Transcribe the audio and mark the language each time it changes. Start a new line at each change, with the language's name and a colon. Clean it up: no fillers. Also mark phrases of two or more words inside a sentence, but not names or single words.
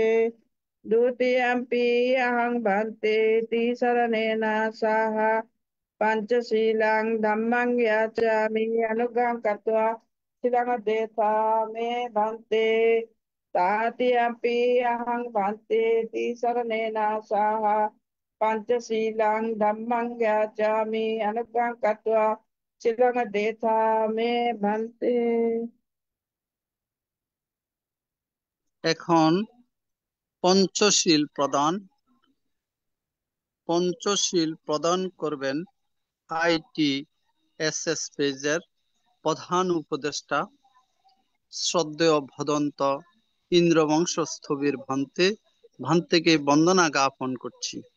Pali: द्वितीयम्पि अहं भान्ते तिसरणेन सह पञ्चशीलं धम्मं याचामि अनुज्ञां कृत्वा शिलं देथा मे भान्ते। तृतीयम्पि अहं भान्ते तिसरणेन सह पञ्चशीलं धम्मं याचामि अनुज्ञां कृत्वा शिलं देथा मे भान्ते।
Bangla: এখন পঞ্চশীল প্রদান। পঞ্চশীল প্রদান করবেন ITSS পেজের প্রধান উপদেষ্টা শ্রদ্ধেয় ভদন্ত ইন্দ্রবংশ স্থবির ভান্তেকে বন্দনা জ্ঞাপন করছি।